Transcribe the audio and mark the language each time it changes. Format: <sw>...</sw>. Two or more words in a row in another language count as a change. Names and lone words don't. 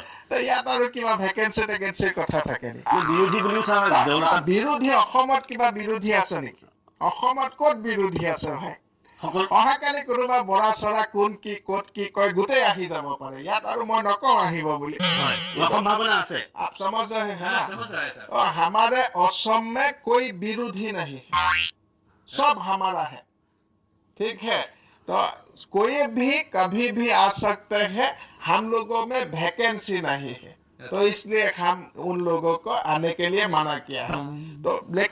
<as>তো ইয়াত আৰু কিবা ভেকেঞ্চিৰ কথা থাকে নেকি? বিৰোধী বুলিও ছাৰ, বিৰোধী অসমত কিবা বিৰোধী আছে নেকি? অসমত ক'ত বিৰোধী আছে ভাই? অহাকালি কোনোবা বৰা চৰা কোন কি ক'ত কি কয় গোটেই আহি যাব পাৰে। ইয়াত আৰু মই নকওঁ আহিব বুলি। সম্ভাৱনা আছে।</as> <hi>आप समझ रहे हैं ना? और हमारे असम में कोई विरोधी नहीं है, सब हमारा है। ठीक है। तो कोई भी कभी भी आ सकते हैं, हम लोगों में वैकेंसी नहीं है। तो इसलिए हम उन लोगों को आने के लिए मना किया है।</hi>